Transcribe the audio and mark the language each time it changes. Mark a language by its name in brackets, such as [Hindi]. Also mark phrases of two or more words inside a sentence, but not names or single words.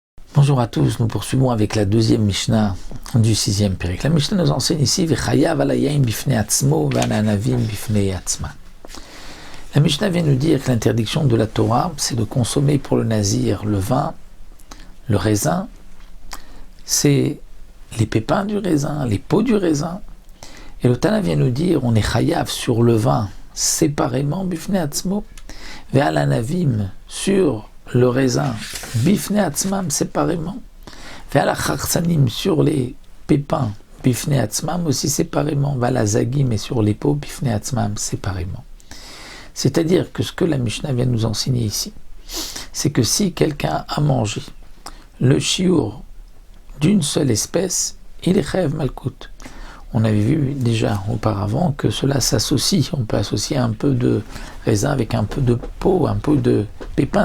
[French] Bonjour à tous, nous poursuivons avec la deuxième Mishnah du sixième Pérec. La Mishnah nous enseigne ici [Hebrew] וחייב על היין בפני עצמו ועל הענבים בפני עצמה. [French] La Mishnah vient nous dire que l'interdiction de la Torah, c'est de consommer pour le nazir le vin, le raisin, c'est les pépins du raisin, les peaux du raisin. Et le Tana vient nous dire on est chayav sur le vin séparément [Hebrew] בפני עצמו ועל ענבים [French] sur le raisin, [Hebrew] בפני עצמם, séparément. ועל חרצנים, [French] sur les pépins, [Hebrew] בפני עצמם, [French] aussi séparément. [Hebrew] ועל זגים, [French] et sur les peaux, [Hebrew] בפני עצמם, [French] séparément. C'est-à-dire que ce que la Mishnah vient nous enseigner ici, c'est que si quelqu'un a mangé le chiour d'une seule espèce, il est [Hebrew] חייב מלקות. [French] On avait vu déjà auparavant que cela s'associe. On peut associer un peu de raisin avec un peu de peau, un peu de pépins.